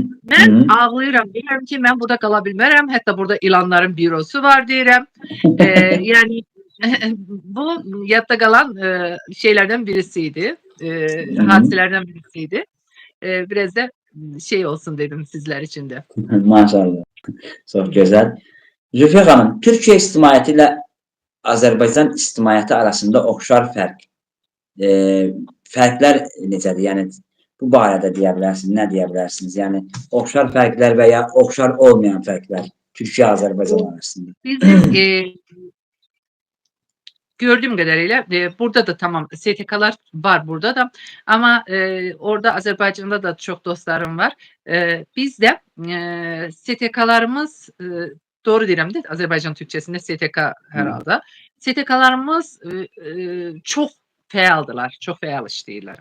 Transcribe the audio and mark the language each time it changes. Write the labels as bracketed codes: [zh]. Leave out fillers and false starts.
[tr] Ben [az] ağlayıram. [tr] Diyorum ki ben burada kalabilmem. Hatta burada ilanların bürosu var diyorum. Yani bu yatta kalan şeylerden birisiydi. Hadiselerden birisiydi. Biraz da şey olsun dedim sizler için de. Maşallah. Çok güzel. [az] Zülfiye Hanım, Türkiye ictimaiyyəti ilə Azərbaycan ictimaiyyəti arasında oxşar fərqlər necədir? Yəni bu barədə deyə bilərsiniz, nə deyə bilərsiniz? Yəni oxşar fərqlər və ya oxşar olmayan fərqlər Türkiye-Azərbaycan arasında. [tr] Bizim gördüğüm kadarıyla burada da tamam STK'lar var burada da ama orada Azerbaycan'da da çok dostlarım var. Bizde STK'larımız doğru diyorum değil mi? Azerbaycan Türkçesinde STK herhalde. [az] STK'larımız çok feyaldılar. Çok feyal işleyirler.